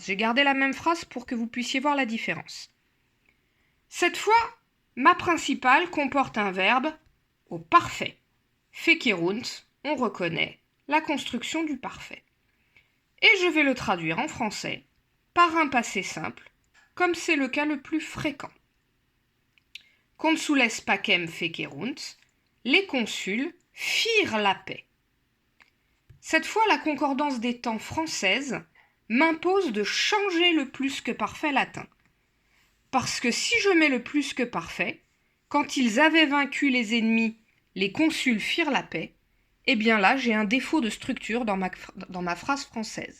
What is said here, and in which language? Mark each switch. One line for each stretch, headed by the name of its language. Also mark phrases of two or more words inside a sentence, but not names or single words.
French: J'ai gardé la même phrase pour que vous puissiez voir la différence. Cette fois, ma principale comporte un verbe au parfait. Fecerunt, on reconnaît la construction du parfait. Et je vais le traduire en français par un passé simple, comme c'est le cas le plus fréquent.
Latin: Consules pacem fecerunt,
French: les consuls firent la paix. Cette fois, la concordance des temps française m'impose de changer le plus que parfait latin. Parce que si je mets le plus que parfait, quand ils avaient vaincu les ennemis, les consuls firent la paix, eh bien là, j'ai un défaut de structure dans ma phrase française.